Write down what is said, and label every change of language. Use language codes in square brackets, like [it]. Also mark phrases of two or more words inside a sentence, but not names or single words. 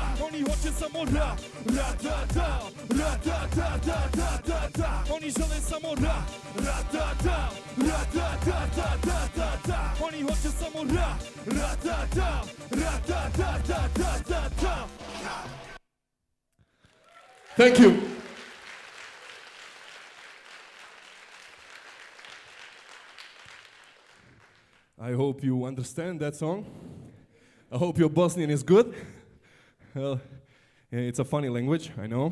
[bs] Oni hoće samo ra, da, da. Oni žele samo ra, da, da. Oni hoće samo ra, da, da. [en] Thank you. I hope you understand that song. I hope your Bosnian is good. Well, it's a funny language, I know.